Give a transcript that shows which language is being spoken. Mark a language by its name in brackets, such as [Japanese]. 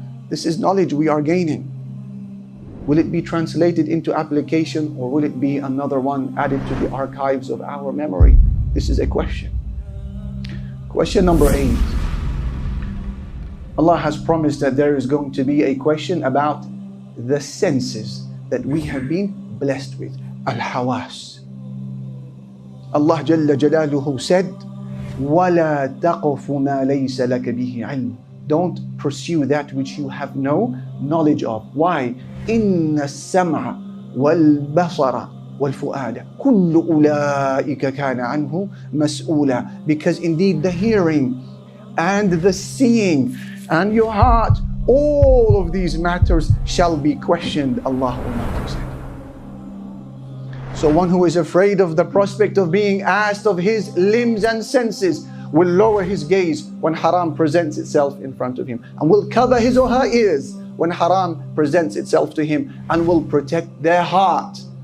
[English] This is knowledge we are gaining. Will it be translated into application, or will it be another one added to the archives of our memory? This is a question. Question number 8. Allah has promised that there is going to be a question about the senses that we have been blessed with. Al-Hawas. [Arabic] Allah Jalla Jalaluhu said, وَلَا تَقْفُ مَا لَيْسَ لَكَ بِهِ عِلْمٍ. [English] Don't pursue that which you have no knowledge of. Why? [Arabic] إِنَّ السَّمْعَ وَالْبَصَرَ وَالْفُؤَادَ كُلُّ أُولَٰئِكَ كَانَ عَنْهُ مَسْئُولًا. [English] Because indeed the hearing and the seeing and your heart, all of these matters shall be questioned, Allah Almighty said. So one who is afraid of the prospect of being asked of his limbs and senses will lower his gaze when haram presents itself in front of him, and will cover his or her ears when haram presents itself to him, and will protect their heart.